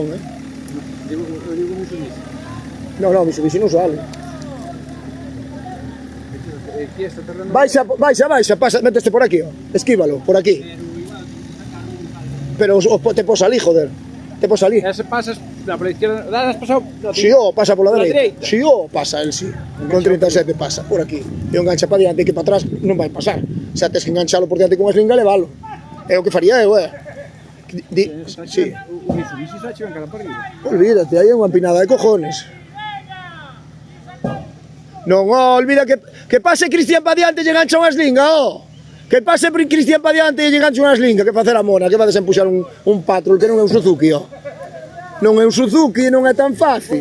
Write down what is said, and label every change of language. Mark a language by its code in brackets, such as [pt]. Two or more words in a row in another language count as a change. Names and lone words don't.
[gl] Digo Mitsubishi. Non, Mitsubishi non sale. Aquí está terreno. Baixa, pasa, méteste por aquí, ó. Esquívalo, por aquí. Pero te pos ali, joder. Te pos ali. [es] Ese pasas por la izquierda. ¿Has pasado? Si o pasa por la Por la [gl] dereita. dereita. [es] Si o pasa el si. Con 37 pasa por aquí. [gl] E o engancha para diante que para atrás non vai pasar. Xa tes que enganchalo por diante con a slinga e levalo. É o que faría eu, Sí. O Mitsubishi xa chegan cara para arriba. Olvídate, aí é unha empinada [es] de cojones. [gl] Non, olvida que pase Cristian pa diante e lle engancha unha slinga, Que pase Cristian pa diante e lle engancha unha slinga, que facer a mona, que vades a empuxar un patrol que non é un Suzuki, Non é un Suzuki e non é tan fácil.